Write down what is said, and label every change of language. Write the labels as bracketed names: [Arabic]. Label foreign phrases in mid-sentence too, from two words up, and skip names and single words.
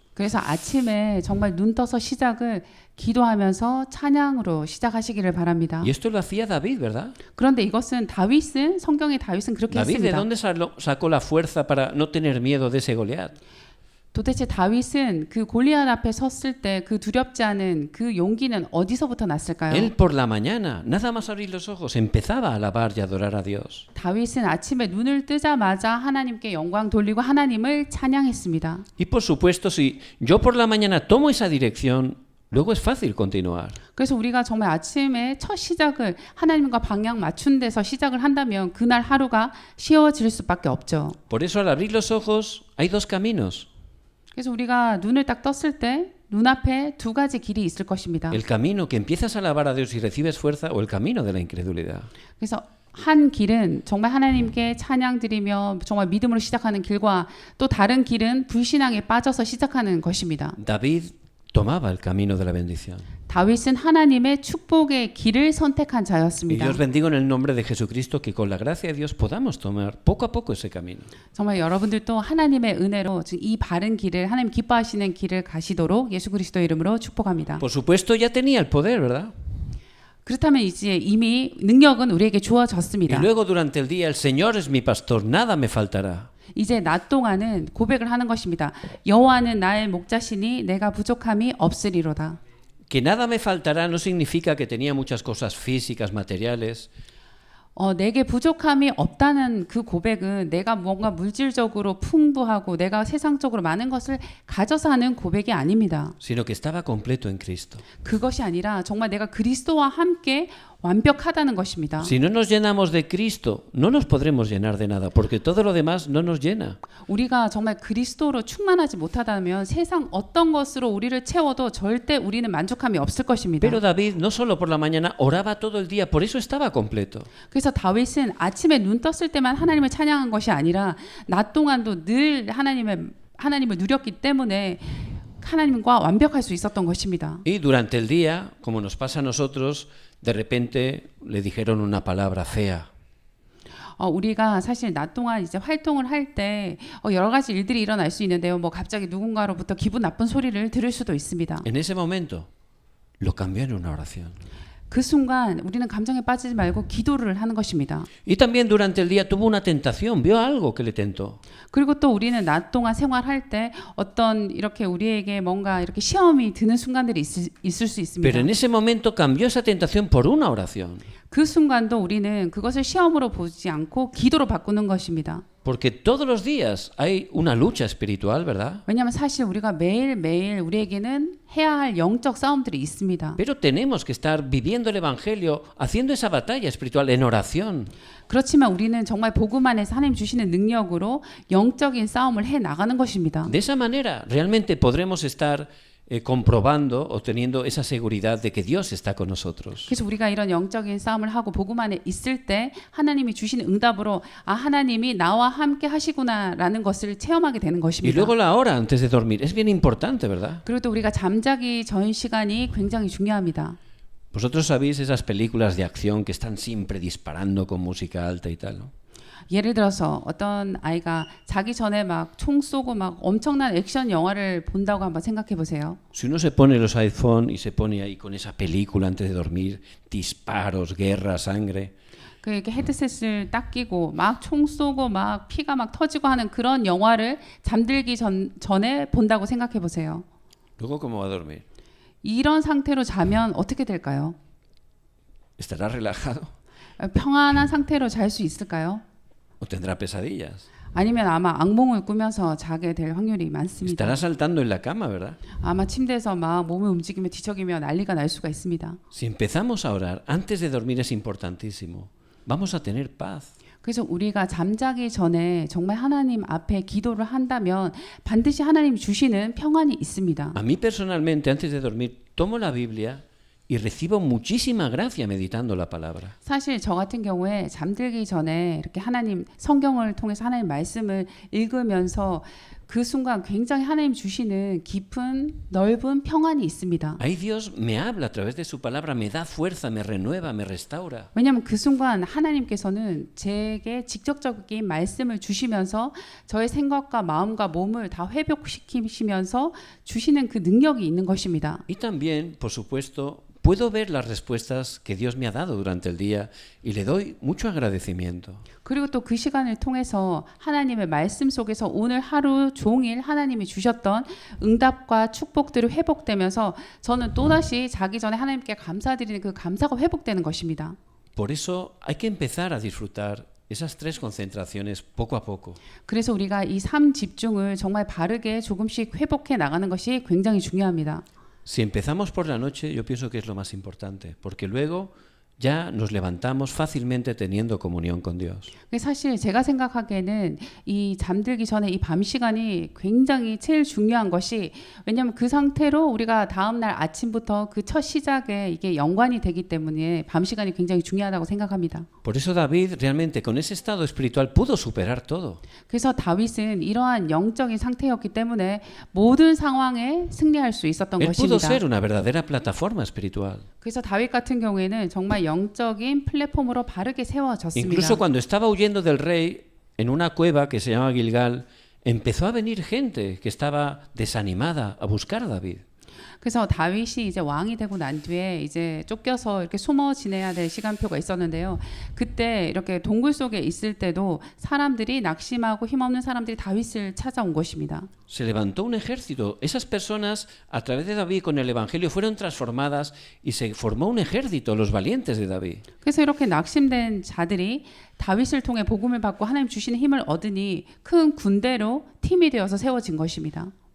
[Korean] 그래서 아침에 정말 눈 떠서 시작을 기도하면서 찬양으로 시작하시기를 바랍니다. [Spanish] Y esto lo hacía David, ¿verdad? [Korean] 그런데 이것은 다윗은 성경의 다윗은 그렇게 [Spanish] David, ¿de [Korean] 했습니다. [Spanish] dónde sacó la fuerza para no tener miedo de ese Goliat? [Korean] 도대체 다윗은 그 골리앗 앞에 섰을 때 그 두렵지 않은 그 용기는 어디서부터 났을까요? [Spanish] Él por la mañana, nada más abrir los ojos, empezaba a alabar y adorar a Dios. [Korean] 다윗은 아침에 눈을 뜨자마자 하나님께 영광 돌리고 하나님을 찬양했습니다. [Spanish] Y por supuesto, si yo por la mañana tomo esa dirección, luego es fácil continuar. [Korean] 그래서 우리가 정말 아침에 첫 시작을 하나님과 방향 맞춘 데서 시작을 한다면 그날 하루가 쉬워질 수밖에 없죠. [Spanish] Por eso al abrir los ojos hay dos caminos. [Korean] 그래서 우리가 눈을 딱 떴을 때 눈앞에 두 가지 길이 있을 것입니다. [Spanish] El camino que empiezas a alabar a Dios y recibes fuerza o el camino de la incredulidad. [Korean] 그래서 한 길은 정말 하나님께 찬양 드리며 정말 믿음으로 시작하는 길과 또 다른 길은 불신앙에 빠져서 시작하는 것입니다. [Spanish] David tomaba el camino de la bendición. [Korean] 다윗은 하나님의 축복의 길을 선택한 Y 자였습니다. [Spanish] yo os bendigo en el nombre de Jesucristo que con la gracia de Dios podamos tomar poco a poco ese camino. [Korean] 정말 여러분들도 하나님의 은혜로 지금 이 바른 길을 하나님 기뻐하시는 길을 가시도록 예수 그리스도의 이름으로 축복합니다. [Spanish] Por supuesto ya tenía el poder, ¿verdad? [Korean] 그렇다면 이제 이미 능력은 우리에게 Y 주어졌습니다. [Spanish] luego durante el día, el Señor es mi pastor, nada me faltará. [Korean] 이제 낮 동안은 고백을 하는 것입니다. 여호와는 나의 목자시니 내가 부족함이 없으리로다. [Spanish] Que nada me faltará no significa que tenía muchas cosas físicas, materiales, [Korean] 내게 부족함이 없다는 그 고백은 내가 뭔가 물질적으로 풍부하고 내가 세상적으로 많은 것을 가져서 하는 고백이 아닙니다. [Spanish] sino que estaba completo en Cristo. [Korean] 그것이 아니라 정말 내가 그리스도와 함께 완벽하다는 것입니다. [Spanish] Si no nos llenamos de Cristo, no nos podremos llenar de nada, porque todo lo demás no nos llena. [Korean] 우리가 정말 그리스도로 충만하지 못하다면 세상 어떤 것으로 우리를 채워도 절대 우리는 만족함이 없을 것입니다. [Spanish] Pero David, no solo por la mañana, oraba todo el día, por eso estaba completo. [Korean] 그래서 다윗은 아침에 눈 떴을 때만 하나님을 찬양한 것이 아니라 낮 동안도 늘 하나님을 누렸기 때문에 하나님과 완벽할 수 있었던 것입니다. [Spanish] Y durante el día, como nos pasa a nosotros, de repente le dijeron una palabra fea. [Korean] 우리가 사실 낮 동안 이제 활동을 할 때 여러 가지 일들이 일어날 수 있는데요. 뭐 갑자기 누군가로부터 기분 나쁜 소리를 들을 수도 있습니다. [Spanish] En ese momento lo cambió en una oración. [Korean] 그 순간 우리는 감정에 빠지지 말고 기도를 하는 것입니다. [Spanish] Y también durante el día tuvo una tentación, vio algo que le tentó. [Korean] 그리고 또 우리는 낮 동안 생활할 때 어떤 이렇게 우리에게 뭔가 이렇게 시험이 드는 순간들이 있을 수 있습니다. [Spanish] Pero en ese momento cambió esa tentación por una oración. [Korean] 그 순간도 우리는 그것을 시험으로 보지 않고 기도로 바꾸는 것입니다. [Spanish] Porque todos los días hay una lucha espiritual, ¿verdad? [Korean] 왜냐하면 사실 우리가 매일매일 우리에게는 해야 할 영적 싸움들이 있습니다. [Spanish] Pero tenemos que estar viviendo el Evangelio, haciendo esa batalla espiritual en oración. [Korean] 그렇지만 우리는 정말 복음 안에서 하나님 주시는 능력으로 영적인 싸움을 해 나가는 것입니다. [Spanish] De esa manera realmente podremos estar comprobando o teniendo esa seguridad de que Dios está con nosotros. [Korean] 그래서 우리가 이런 영적인 싸움을 하고 복음 안에 있을 때 하나님이 주시는 응답으로 하나님이 나와 함께 하시구나라는 것을 체험하게 되는 Y 것입니다. [Spanish] luego la hora antes de dormir es bien importante, ¿verdad? [Korean] 그리고 또 우리가 잠자기 전 시간이 굉장히 중요합니다. [Spanish] Vosotros sabéis esas películas de acción que están siempre disparando con música alta y tal, ¿no? [Korean] 예를 들어서 어떤 아이가 자기 전에 막 총 쏘고 막 엄청난 액션 영화를 본다고 한번 생각해 보세요. [Spanish] Si uno se pone los iPhone y se pone ahí con esa película antes de dormir, disparos, guerra, sangre, [Korean] 그 이렇게 헤드셋을 딱 끼고 막 총 쏘고 막 피가 막 터지고 하는 그런 영화를 잠들기 전에 본다고 생각해 보세요. [Spanish] luego ¿cómo va a dormir? [Korean] 이런 상태로 자면 어떻게 될까요? [Spanish] ¿Estará relajado [Korean] 평안한 상태로 잘 수 있을까요? [Spanish] o tendrá pesadillas? [Korean] 아니면 아마 악몽을 꾸면서 자게 될 확률이 많습니다. [Spanish] Estará saltando en la cama, ¿verdad? [Korean] 아마 침대에서 막 몸을 움직이며 뒤척이며 난리가 날 수가 있습니다. [Spanish] Si empezamos a orar antes de dormir es importantísimo. Vamos a tener paz. [Korean] 그래서 우리가 잠자기 전에 정말 하나님 앞에 기도를 한다면 반드시 하나님이 주시는 평안이 있습니다. [Spanish] A mí personalmente antes de dormir tomo la Biblia y recibo muchísima gracia meditando la palabra. [Korean] 사실 저 같은 경우에 잠들기 전에 이렇게 하나님 성경을 통해서 하나님 말씀을 읽으면서 그 순간 굉장히 하나님 주시는 깊은 넓은 평안이 있습니다. [Spanish] Ahí Dios me habla a través de su palabra, me da fuerza, me renueva, me restaura. [Korean] 왜냐하면 그 순간 하나님께서는 제게 직접적인 말씀을 주시면서 저의 생각과 마음과 몸을 다 회복시키시면서 주시는 그 능력이 있는 것입니다. [Spanish] Y también, por supuesto, puedo ver las respuestas que Dios me ha dado durante el día y le doy mucho agradecimiento. [Korean] 그리고 또 그 시간을 통해서 하나님의 말씀 속에서 오늘 하루 종일 하나님이 주셨던 응답과 축복들이 회복되면서 저는 또다시 자기 전에 하나님께 감사드리는 그 감사가 회복되는 것입니다. [Spanish] Por eso hay que empezar a disfrutar esas tres concentraciones poco a poco. [Korean] 그래서 우리가 이 삶 집중을 정말 바르게 조금씩 회복해 나가는 것이 굉장히 중요합니다. [Spanish] Si empezamos por la noche, yo pienso que es lo más importante, porque luego ya nos levantamos fácilmente teniendo comunión con Dios. [Korean] 사실 제가 생각하기에는 이 잠들기 전에 이 밤 시간이 굉장히 제일 중요한 것이 왜냐하면 그 상태로 우리가 다음 날 아침부터 그 첫 시작에 이게 연관이 되기 때문에 밤 시간이 굉장히 중요하다고 생각합니다. [Spanish] Por eso David realmente con ese estado espiritual pudo superar todo. [Korean] 그래서 다윗은 이러한 영적인 상태였기 때문에 모든 상황에 승리할 수 있었던 [Spanish] Él pudo [Korean] 것입니다. [Spanish] ser una verdadera plataforma espiritual. [Korean] 그래서 다윗 같은 경우에는 정말 영적인 플랫폼으로 바르게 세워졌습니다. [Spanish] Incluso cuando estaba huyendo del rey en una cueva que se llama Gilgal, empezó a venir gente que estaba desanimada a buscar a David. [Korean] 그래서 다윗이 이제 왕이 되고 난 뒤에 이제 쫓겨서 이렇게 숨어 지내야 될 시간표가 있었는데요. 그때 이렇게 동굴 속에 있을 때도 사람들이 낙심하고 힘없는 사람들이 다윗을 찾아온 것입니다. [Spanish] Se levantó un ejército. Esas personas, a través de David con el Evangelio, fueron transformadas y se formó un ejército, los valientes de David. [Korean] 그래서 이렇게 낙심된 자들이 다윗을 통해 복음을 받고 하나님 주시는 힘을 얻으니 큰 군대로 팀이 되어서 세워진 것입니다.